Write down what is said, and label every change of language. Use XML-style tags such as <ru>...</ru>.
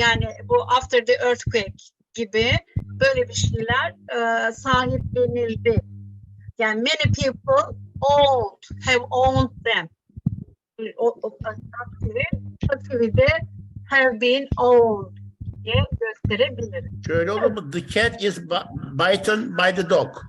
<tr>Yani bu</tr> <en>after the earthquake</en> <tr>gibi böyle bir şeyler sahiplenildi.</tr> <en>Yani many people have owned them.</en> <tr>O pasifi de</tr> <en>have been owned</en> <tr>diye gösterebiliriz. Şöyle olur mu?</tr> <en>The cat is bitten by the dog.</en>